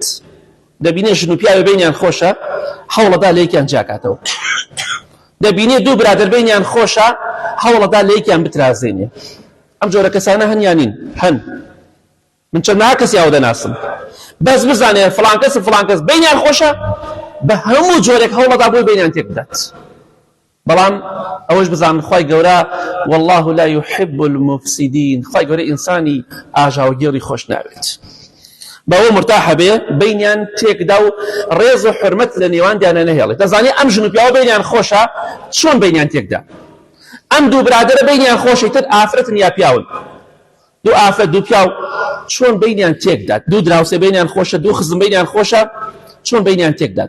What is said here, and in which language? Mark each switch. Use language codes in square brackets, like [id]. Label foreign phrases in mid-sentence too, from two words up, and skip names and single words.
[ckb] دەبینێ ژن و پیاوێ بینیان خۆشە هەوڵەدا لە یەکیان جاکاتەوە، دەبینێ دوو برادر بینیان خۆشە هەوڵەدا لە یەکیان بترازێنێ. ئەم جۆرە کەسانە هەنیانین، هەن من چەندەها کەسی ئەو دەناسم، بەس بزانێ فڵان کەس و فڵان کەس بینیان خۆشە بە هەموو جۆرێک هەوڵەدا بۆی بینیان تێکدات. بەڵام ئەوەش بزانن خوای گەورە [ar] والله لا يحب المفسدين، [ckb] خوای گەورە ئینسانی ئاژاوگێڕی خۆش ناوێت. بەوە مرتاحە بێ بینیان تێکدا و ڕێز و حرمەت لە نێواندیانە نەهێڵێت. دەزانێ ئەم ژن و پیاوە بینیان خۆشە چۆن بینیان تێکدا، ئەم دوو برادرە بینیان خۆشی تر ئافرەتن یا پیاون، دوو ئافرەت دوو پیاو چۆن بینیان تێکدات، دوو دراوسێ بینیان خۆشە، دوو خزم بینیان خۆشە چۆن بینیان تێکدات.